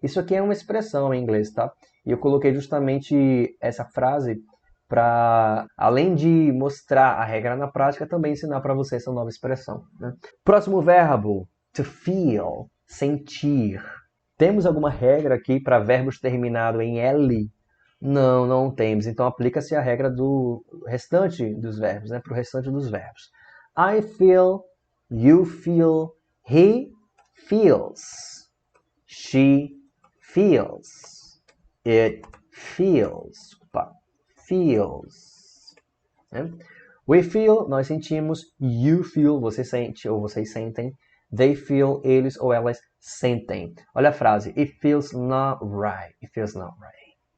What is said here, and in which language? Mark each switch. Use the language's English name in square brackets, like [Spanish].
[Portuguese] Isso aqui é uma expressão em inglês, tá? E eu coloquei justamente essa frase para, além de mostrar a regra na prática, também ensinar para você essa nova expressão, né? Próximo verbo, [English] to feel, [Portuguese] sentir. Temos alguma regra aqui para verbos terminados em L? Não, não temos. Então aplica-se a regra do restante dos verbos, né? Para o restante dos verbos. [English] I feel, you feel, he feels, she feels, it feels, feels. [Portuguese] Né? [English] We feel, [Portuguese] nós sentimos. [English] You feel, [Portuguese] você sente ou vocês sentem. [English] They feel, [Portuguese] eles ou elas sentem. Olha a frase. [English] It feels not right. It feels not right.